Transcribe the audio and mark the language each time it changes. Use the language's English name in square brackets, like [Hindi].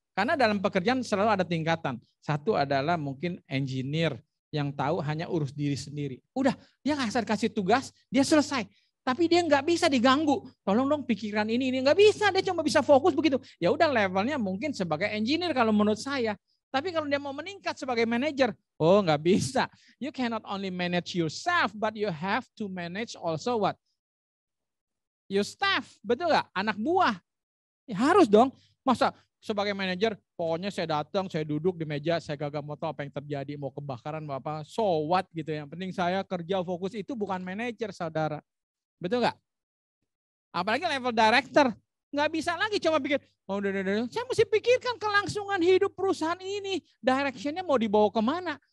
[Indonesian] Karena dalam pekerjaan selalu ada tingkatan. Satu adalah mungkin engineer yang tahu hanya urus diri sendiri. Udah, dia kasih tugas, dia selesai. Tapi dia nggak bisa diganggu. Tolong dong pikiran ini nggak bisa. Dia cuma bisa fokus begitu. Ya udah levelnya mungkin sebagai engineer kalau menurut saya. Tapi kalau dia mau meningkat sebagai manajer, oh nggak bisa. [English] You cannot only manage yourself, but you have to manage also what? Your staff, [Indonesian] betul nggak? Anak buah. Ya, harus dong. Masa sebagai manajer, pokoknya saya datang, saya duduk di meja, saya gak mau tahu apa yang terjadi, mau kebakaran, mau apa, [English] so what [Indonesian] gitu. Yang penting saya kerja fokus, itu bukan manajer, saudara. Betul nggak? Apalagi level director, nggak bisa lagi cuma pikir, oh saya mesti pikirkan kelangsungan hidup perusahaan ini, directionnya mau dibawa kemana?